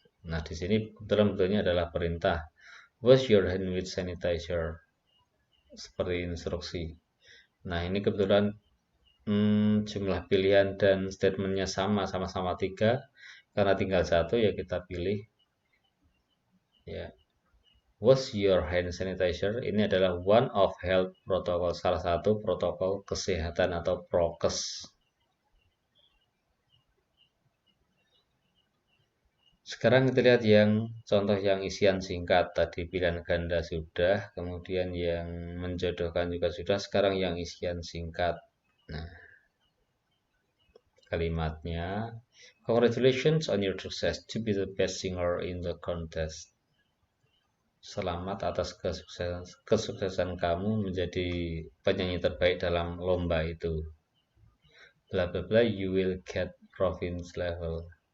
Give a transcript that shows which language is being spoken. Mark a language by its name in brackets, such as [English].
[Indonesian] Nah, di sini kebetulan bentuknya adalah perintah. [English] Wash your hand with sanitizer. [Indonesian] Seperti instruksi. Nah, ini kebetulan jumlah pilihan dan statementnya sama-sama 3. Karena tinggal satu ya kita pilih. [English] Ya, wash your hand sanitizer. [Indonesian] Ini adalah [English] one of health protocol, [Indonesian] salah satu protokol kesehatan atau prokes. Sekarang kita lihat yang contoh yang isian singkat. Tadi pilihan ganda sudah, kemudian yang menjodohkan juga sudah, sekarang yang isian singkat. Nah, kalimatnya, [English] congratulations on your success to be the best singer in the contest. [Indonesian] Selamat atas kesuksesan kamu menjadi penyanyi terbaik dalam lomba itu. [English] Bla bla bla, you will get province level.